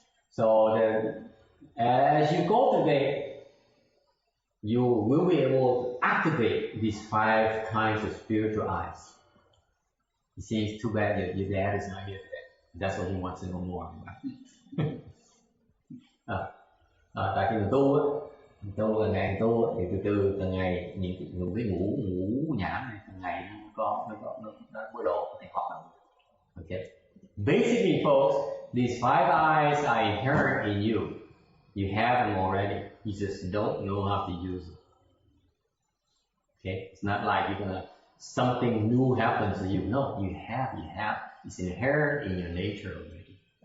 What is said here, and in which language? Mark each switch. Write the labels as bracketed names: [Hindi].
[English] So as you cultivate, you will be able to activate these five kinds of spiritual eyes. It seems too bad your dad is not here today. That's what he wants to know more about. [Vietnamese] Tại khi mình tu là ngày tu thì từ từ từng ngày những cái ngũ nhãn này từng ngày nó mới độ thành hoạt động. [English] Okay. Basically, folks, these five eyes are inherent in you. You have them already. You just don't know how to use them. Okay, it's not like you're gonna something new happens to you. No, you have. It's inherent in your nature already.